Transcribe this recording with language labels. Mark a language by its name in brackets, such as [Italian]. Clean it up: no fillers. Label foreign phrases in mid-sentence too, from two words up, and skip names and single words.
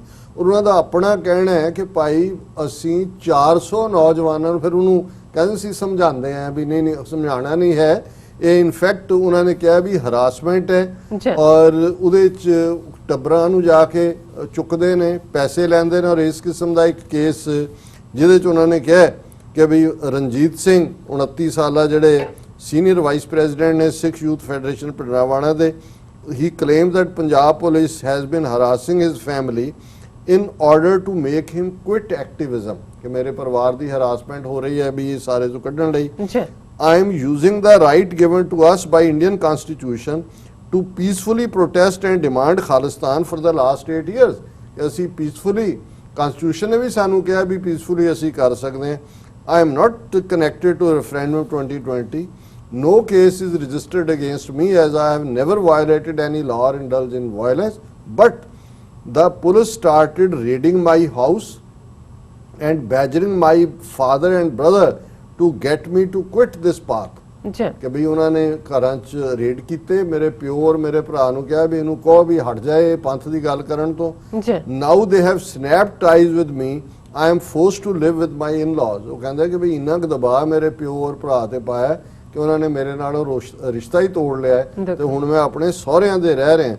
[Punjabi] ਉਹਨਾਂ ਦਾ ਆਪਣਾ ਕਹਿਣਾ ਹੈ ਕਿ ਭਾਈ ਅਸੀਂ 400 ਨੌਜਵਾਨਾਂ ਨੂੰ, ਫਿਰ ਉਹਨੂੰ ਕਹਿੰਦੇ ਸੀ ਸਮਝਾਉਂਦੇ ਆ ਵੀ ਨਹੀਂ ਸਮਝਾਉਣਾ ਨਹੀਂ ਹੈ, ਇਹ ਇਨਫੈਕਟ ਉਹਨਾਂ ਨੇ ਕਿਹਾ ਵੀ ਹਰਾਸਮੈਂਟ ਹੈ ਔਰ ਉਹਦੇ ਚ ਟੱਬਰਾਂ ਨੂੰ ਜਾ ਕੇ ਚੁੱਕਦੇ ਨੇ, ਪੈਸੇ ਲੈਂਦੇ ਨੇ। ਔਰ ਇਸ ਕਿਸਮ ਦਾ ਇੱਕ ਕੇਸ ਜਿਹਦੇ ਚ ਉਹਨਾਂ ਨੇ ਕਿਹਾ ਕਿ ਵੀ ਰਣਜੀਤ ਸਿੰਘ 29 ਸਾਲਾ ਜਿਹੜੇ [English] senior vice president [Punjabi] ਨੇ ਸਿੱਖ ਯੂਥ ਫੈਡਰੇਸ਼ਨ ਪਿੰਡਰਾਵਾਣਾ ਦੇ, [English] he claims that Punjab Police has been harassing his family in order to make him quit activism, [Punjabi] ਕਿ ਮੇਰੇ ਪਰਿਵਾਰ ਦੀ ਹਰਾਸਮੈਂਟ ਹੋ ਰਹੀ ਹੈ ਵੀ ਇਹ ਸਾਰੇ ਤੋਂ ਕੱਢਣ ਲਈ। [English] I am using the right given to us by Indian Constitution to peacefully protest and demand Khalistan for the last 8 years। [Punjabi] ਕਿ ਅਸੀਂ peacefully, Constitution ਨੇ ਵੀ ਸਾਨੂੰ ਕਿਹਾ ਵੀ peacefully ਅਸੀਂ ਕਰ ਸਕਦੇ ਹਾਂ। [English] I am not connected to referendum 2020. No case is registered against me as I have never violated any law or indulged in violence, but the police started raiding my house and badgering my father and brother to get me to quit this path। [Punjabi] ਕਿ ਵੀ ਉਹਨਾਂ ਨੇ ਘਰਾਂ 'ਚ ਰੇਡ ਕੀਤੇ, ਮੇਰੇ ਪਿਓ ਔਰ ਮੇਰੇ ਭਰਾ ਨੂੰ ਕਿਹਾ ਵੀ ਇਹਨੂੰ ਕਹੋ ਵੀ ਹਟ ਜਾਏ ਪੰਥ ਦੀ ਗੱਲ ਕਰਨ ਤੋਂ। [English] Now they have snap ties with me, I am forced to live with my in-laws. [Punjabi] ਉਹ ਕਹਿੰਦੇ ਕਿ ਵੀ ਇੰਨਾ ਕੁ ਦਬਾਅ ਮੇਰੇ ਪਿਓ ਔਰ ਭਰਾ ਤੇ ਪਾਇਆ ਕਿ ਉਹਨਾਂ ਨੇ ਮੇਰੇ ਨਾਲ ਰਿਸ਼ਤਾ ਹੀ ਤੋੜ ਲਿਆ ਤੇ ਹੁਣ ਮੈਂ ਆਪਣੇ ਸਹੁਰਿਆਂ ਦੇ ਰਹਿ ਰਿਹਾ।